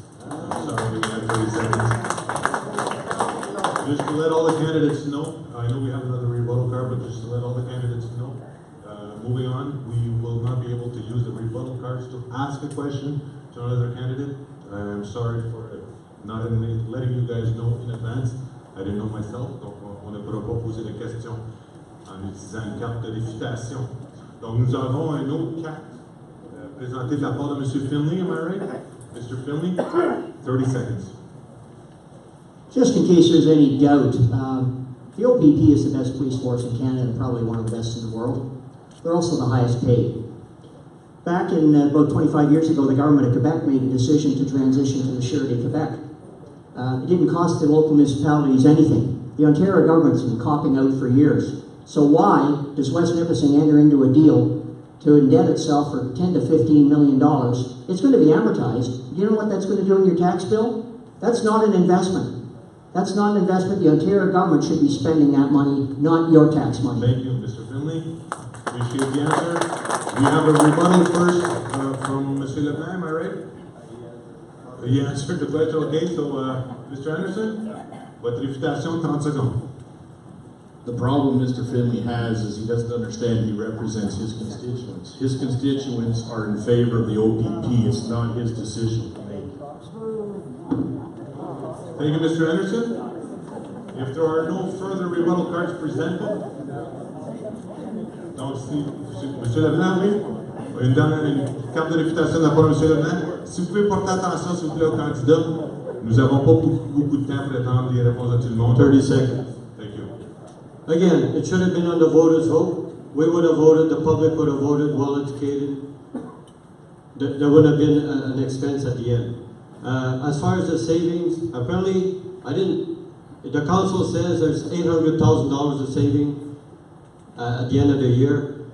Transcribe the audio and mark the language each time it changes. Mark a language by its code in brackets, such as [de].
[en] I'm sorry, we have 30 seconds. Just to let all the candidates know, I know we have another rebuttal card, but just to let all the candidates know, moving on, we will not be able to use the rebuttal cards to ask a question to another candidate. I'm sorry for not letting you guys know in advance. I didn't know myself, [fr] donc on ne pourra pas poser de questions en utilisant une carte de députation. Donc nous avons un autre carte présenté de la part de M. [en] Finley, am I right? Mr. Finley, 30 seconds. Just in case there's any doubt, the OPP is the best police force in Canada and probably one of the best in the world. They're also the highest paid. Back in about 25 years ago, the government of Quebec made a decision to transition to the Surety of Quebec. It didn't cost the local municipalities anything. The Ontario government's been copping out for years. So why does West Nipissing enter into a deal to indebt itself for $10 to $15 million? It's going to be amortized. Do you know what that's going to do in your tax bill? That's not an investment. That's not an investment. The Ontario government should be spending that money, not your tax money. Thank you, Mr. Finley. Appreciate the answer. We have a rebuttal first from Mr. Leblanc, am I right? He answered the question. Okay, so Mr. [fr] Anderson, votre réfutation, 30 secondes. [en] The problem Mr. Finley has is he doesn't understand he represents his constituents. His constituents are in favor of the OPP. It's not his decision to make. Thank you, Mr. Anderson. If there are no further rebuttal cards presented, [fr] donc si Monsieur Leblanc, oui, une carte de réfutation de la part de Monsieur Leblanc. Si vous pouvez porter attention, s'il vous plaît, aux candidats, nous n'avons pas beaucoup de temps pour attendre les réponses de tout le monde. [en] 30 seconds. Thank you. Again, it should have been on the voters' vote. We would have voted, the public would have voted, well-educated. There would have been an expense at the end. As far as the savings, apparently, the council says there's $800,000 of saving at the end of the year.